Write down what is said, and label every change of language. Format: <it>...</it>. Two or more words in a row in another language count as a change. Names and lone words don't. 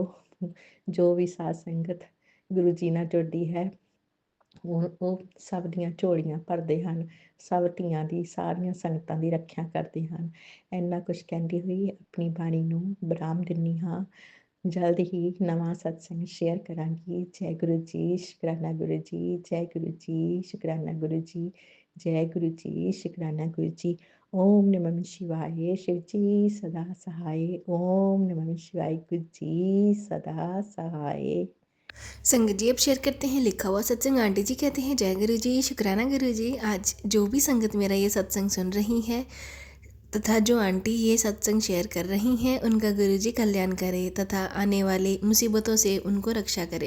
<pa>ਜੋ ਵੀ ਸਾਧ ਸੰਗਤ ਗੁਰੂ ਜੀ ਨਾਲ ਜੁੜਦੀ ਹੈ ਉਹ ਸਭ ਦੀਆਂ ਝੋਲੀਆਂ ਭਰਦੇ ਹਨ, ਸਭ ਧੀਆਂ ਦੀ, ਸਾਰੀਆਂ ਸੰਗਤਾਂ ਦੀ ਰੱਖਿਆ ਕਰਦੇ ਹਨ। ਇੰਨਾ ਕੁਛ ਕਹਿੰਦੀ ਹੋਈ ਆਪਣੀ ਬਾਣੀ ਨੂੰ ਵਿਰਾਮ ਦਿੰਦੀ ਹਾਂ। ਜਲਦ ਹੀ ਨਵਾਂ ਸਤਸੰਗ ਸ਼ੇਅਰ ਕਰਾਂਗੀ। ਜੈ ਗੁਰੂ ਜੀ, ਸ਼ੁਕਰਾਨਾ ਗੁਰੂ ਜੀ, ਜੈ ਗੁਰੂ ਜੀ, ਸ਼ੁਕਰਾਨਾ ਗੁਰੂ ਜੀ, ਜੈ ਗੁਰੂ ਜੀ, ਸ਼ੁਕਰਾਨਾ ਗੁਰੂ ਜੀ।</pa> <hi>ਓਮ ਨਮः शिवाय, शिव जी सदा सहाय। ओम नमः शिवाय, गुरु जी सदा सहाय। संगत जी अब शेयर करते हैं लिखा हुआ सत्संग। आंटी जी कहते हैं जय गुरु जी, शुक्राना गुरु जी। आज जो भी संगत मेरा ये सत्संग सुन रही है तथा जो आंटी ये सत्संग शेयर कर रही हैं, उनका गुरुजी कल्याण करे तथा आने वाली मुसीबतों से उनको रक्षा करे।</hi>